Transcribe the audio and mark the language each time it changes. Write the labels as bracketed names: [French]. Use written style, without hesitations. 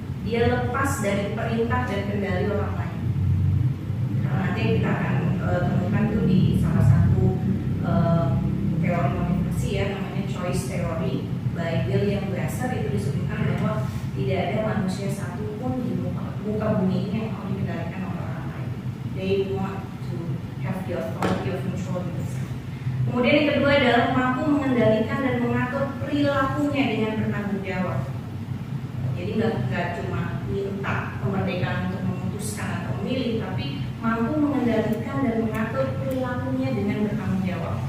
[Indonesian] Dia lepas dari perintah dan kendali orang lain. Karena nanti kita akan temukan itu di salah satu teori motivasi ya, namanya choice theory by William Glasser. Itu disebutkan bahwa tidak ada manusia satu pun di muka bumi ini yang mau dikendalikan oleh orang lain. [English] They want to have the authority of control themselves. [Indonesian] Kemudian yang kedua adalah mampu mengendalikan dan mengatur perilakunya dengan bertanggung jawab. Jadi nggak cuma minta kemerdekaan untuk memutuskan atau memilih, tapi mampu mengendalikan dan mengatur perilakunya dengan bertanggung jawab.